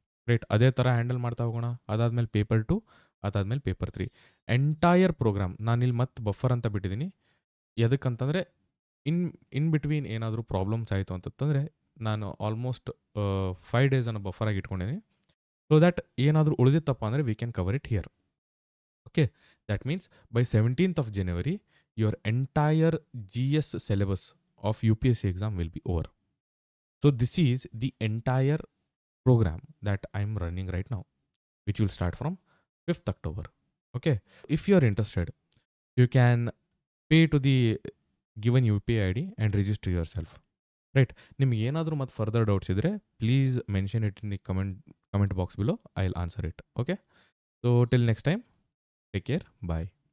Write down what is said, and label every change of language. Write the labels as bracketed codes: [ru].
[kn] Right, ಅದೇ ಥರ handle ಮಾಡ್ತಾ ಹೋಗೋಣ. ಅದಾದಮೇಲೆ ಪೇಪರ್ 2, ಅದಾದಮೇಲೆ ಪೇಪರ್ 3. ಎಂಟೈರ್ ಪ್ರೋಗ್ರಾಮ್ ನಾನಿಲ್ಲಿ ಮತ್ತೆ ಬಫರ್ ಅಂತ ಬಿಟ್ಟಿದ್ದೀನಿ. ಎದಕ್ಕಂತಂದರೆ ಇನ್ ಬಿಟ್ವೀನ್ ಏನಾದರೂ ಪ್ರಾಬ್ಲಮ್ಸ್ ಆಯಿತು ಅಂತಂದರೆ ನಾನು ಆಲ್ಮೋಸ್ಟ್ 5 ಡೇಸನ್ನು ಬಫರಾಗಿ ಇಟ್ಕೊಂಡಿದ್ದೀನಿ. [en] so that [kn] ಏನಾದರೂ ಉಳಿದಿತ್ತಪ್ಪ ಅಂದರೆ [en] We can cover it here. Okay, that means by 17th of January, your entire GS syllabus of UPSC exam will be over. So this is the entire program that I'm running right now, which will start from 5th October. Okay, if you are interested, you can pay to the given UPI ID and register yourself. Right, [kn] ನಿಮಗೆ ಏನಾದರೂ ಮತ್ತು further doubts ಇದ್ದರೆ [en] Please mention it in the comment box below. I will answer it. Okay, so till next time, take care, bye.